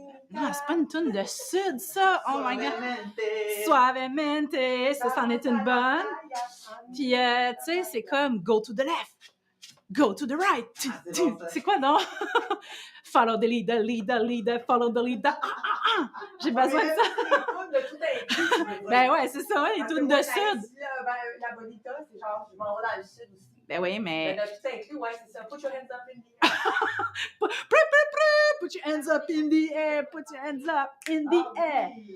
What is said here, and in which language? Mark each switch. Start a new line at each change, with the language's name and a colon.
French: Non, c'est pas une toune de sud, ça!
English: Oh my God!
French: Suavemente! Ça, c'en est une bonne. Puis, tu sais, c'est comme
English: Go to the left! Go to the right!
French: C'est quoi, non?
English: Follow the leader, leader, leader, follow the leader.
French: J'ai besoin de ça. Ben ouais, c'est ça, les tunes de sud. La bonita, c'est genre, je m'en vais dans le sud aussi. Ben oui, mais... Ben, tout inclus, ouais, c'est ça.
English: Put your hands up in the air. Put your hands up in the air, put your hands up in the air.